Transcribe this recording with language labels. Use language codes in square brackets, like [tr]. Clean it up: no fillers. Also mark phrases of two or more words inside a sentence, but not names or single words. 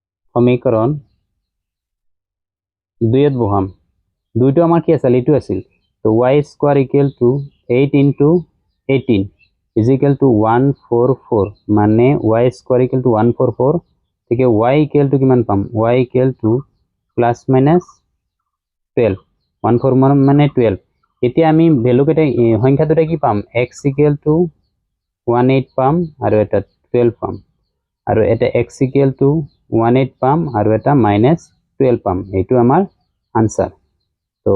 [as] সমীকরণ 2 বহাম 2 টো আমাৰ কি আছিল এইটো আছিল তো [en] y square equal to 8 into 18 is equal to 144 [as] মানে [en] y square equal to 144 [as] থেকে [en] y equal to [as] কিমান পাম [en] y equal to plus minus 12 [as] 144 মানে 12 এতিয়া আমি ভ্যালু কেটা সংখ্যা দুটা কি পাম [en] x equal to 18 [as] পাম আৰু এটা 12 পাম আৰু এটা [en] x equal to 18 [as] পাম আৰু এটা -12 পাম এইটো আমাৰ আনসার তো